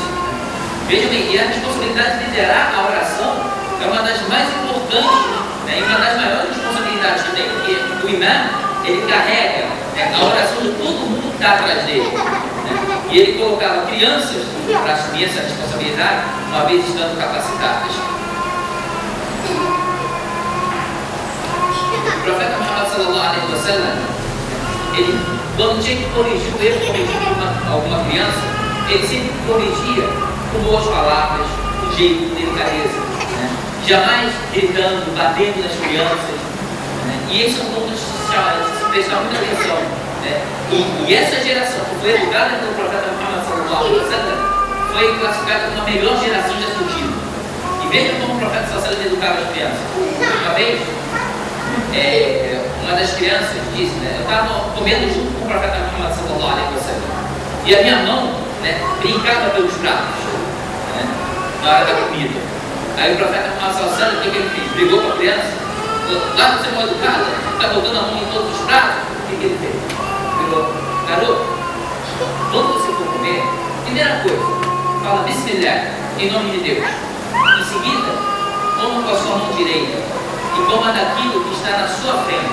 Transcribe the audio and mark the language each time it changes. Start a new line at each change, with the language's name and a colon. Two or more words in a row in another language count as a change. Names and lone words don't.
Portuguese: Vejam bem, e a responsabilidade de liderar a oração é uma das mais importantes, e uma das maiores responsabilidades que tem, porque o imã, ele carrega a oração de todo mundo que está atrás dele. E ele colocava crianças para assumir essa responsabilidade, uma vez estando capacitadas. O profeta Muhammad
Arabic: صلى الله عليه وسلم,
Portuguese: ele, quando tinha que corrigir o erro cometido alguma criança, ele sempre corrigia com boas palavras, com jeito, com delicadeza, jamais gritando, batendo nas crianças. E esse é um ponto de se prestar muita atenção. E essa geração que foi educada pelo profeta Muhammad
Arabic: صلى الله عليه وسلم
Portuguese: foi classificada como a melhor geração já surgida. E veja como o profeta
Arabic: صلى الله عليه وسلم
Portuguese: educava as crianças. Uma vez, uma das crianças disse, eu estava comendo junto com o profeta Muhammad
Arabic: صلى الله عليه وسلم,
Portuguese: e a minha mão brincava pelos pratos, na hora da comida. Aí o profeta Muhammad
Arabic: صلى الله عليه وسلم,
Portuguese: o que ele fez? Brigou com a criança: lá você é mal educada, está botando a mão em todos os pratos. O que ele fez? Falou: garoto, quando você for comer, primeira coisa, fala Bismillah, em nome de Deus. Em seguida, coma com a sua mão direita e coma daquilo que está na sua frente.